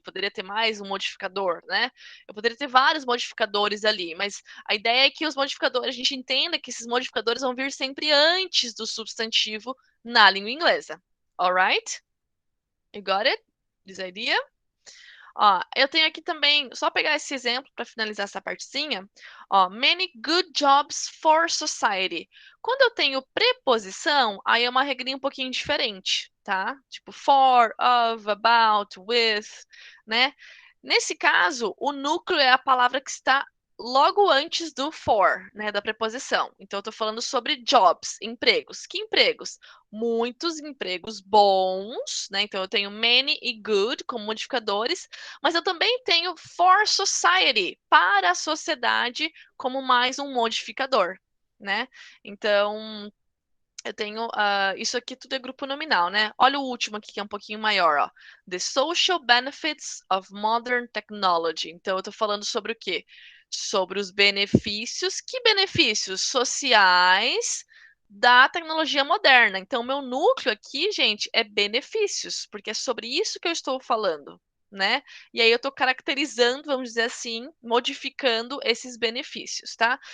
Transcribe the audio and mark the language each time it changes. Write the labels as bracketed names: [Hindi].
[Portuguese] Poderia ter mais um modificador, né? Eu poderia ter vários modificadores ali, mas a ideia é que os modificadores, a gente entenda que esses modificadores vão vir sempre antes do substantivo na língua inglesa. [English] Alright? You got it? This idea? [Portuguese] Ó, eu tenho aqui também, só pegar esse exemplo para finalizar essa partezinha. [English] Ó, many good jobs for society. [Portuguese] Quando eu tenho preposição, aí é uma regrinha um pouquinho diferente, tá? Tipo for, of, about, with, né? Nesse caso, o núcleo é a palavra que está logo antes do for, né, da preposição. Então, eu estou falando sobre jobs, empregos. Que empregos? Muitos empregos bons, né? Então, eu tenho many e good como modificadores, mas eu também tenho [English] for society, [Portuguese] para a sociedade, como mais um modificador, né? Então, eu tenho isso aqui tudo é grupo nominal, né? Olha o último aqui que é um pouquinho maior, ó. [English] The social benefits of modern technology. [Portuguese] Então eu tô falando sobre o quê? Sobre os benefícios. Que benefícios sociais da tecnologia moderna? Então meu núcleo aqui, gente, é benefícios, porque é sobre isso que eu estou falando, né? E aí eu tô caracterizando, vamos dizer assim, modificando esses benefícios, tá?